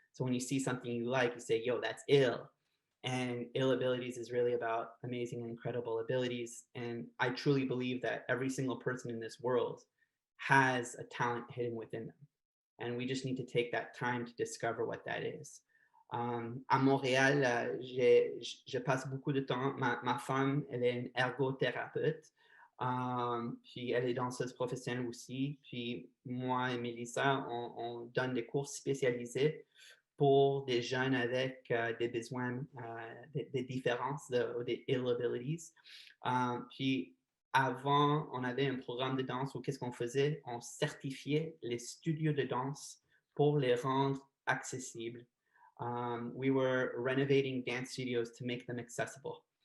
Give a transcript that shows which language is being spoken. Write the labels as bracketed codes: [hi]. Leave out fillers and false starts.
[en] So when you see something you like, you say, yo, that's ill. And ill abilities is really about amazing and incredible abilities. And I truly believe that every single person in this world has a talent hidden within them. And we just need to take that time to discover what that is. [fr] À Montréal, je passe beaucoup de temps. Ma femme, elle est une ergothérapeute. Puis elle est danseuse professionnelle aussi. Puis moi et Mélissa, on donne des cours spécialisés pour des jeunes avec des besoins, des différences, des ill abilities. Puis avant, on avait un programme de danse où qu'est-ce qu'on faisait? On certifiait les studios de danse pour les rendre accessibles. [en] We were renovating dance studios to make them accessible.